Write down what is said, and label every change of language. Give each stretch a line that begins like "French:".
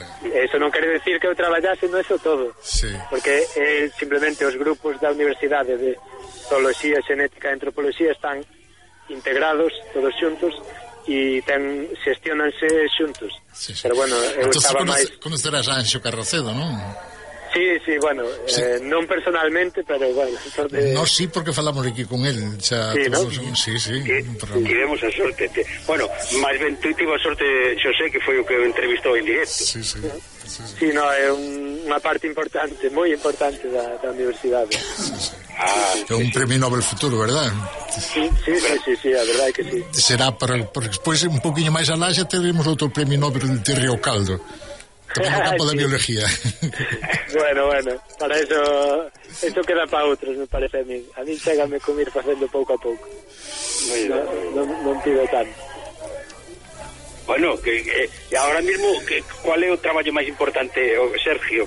Galician: Eso non quere decir que eu traballase no eso todo. Sí. Porque simplemente os grupos da universidade de zoología, xenética e antropoloxía están integrados todos xuntos e xestionanse xuntos. Sí, sí. Pero bueno, eu estaba máis... Conocerás a Anxo Carracedo, non? Sí, sí, bueno, sí. Non personalmente, pero bueno, sorte... No, sí, porque falamos aquí con él, xa, sí, ¿no? Sí, sí, sí. Tivemos a sorte. Bueno, máis ben tú tivo a sorte, Xosé, que foi o que entrevistou en directo. Sí, sí. Sí, sí. Sí, no, é unha parte importante, moi importante da universidade. Ah, é un premio Nobel futuro, ¿verdad? Sí, sí, sí, sí, a verdade é que sí. Será para pois un poquinho máis alá xa teremos outro premio Nobel de Río Caldo. Tamén no campo da biología. Bueno, para eso queda para outros, me parece a mí. A mí chégame con ir facendo pouco a pouco. Non pido tanto.
Spanish: Bueno, que ahora mismo, ¿cuál es el trabajo más importante, Sergio?